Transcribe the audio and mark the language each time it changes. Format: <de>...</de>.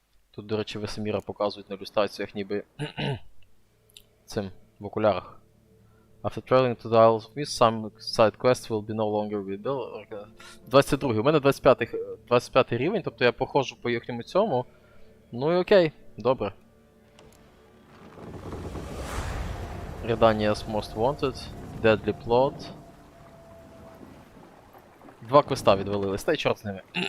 <uk>Тут, до речі, Весеміра показують на ілюстраціях ніби цим, в окулярах.</uk> <en>After traveling to the Isle of Mist, some side quests will be no longer visible.</en> <uk>22-й. У мене 25-й рівень, тобто я походжу по їхньому цьому. Ну і окей, добре.</uk> <en>Redania's Most Wanted, Deadly Plot.</en> <uk>2 квеста відвалились, та й чорт з ними.</uk>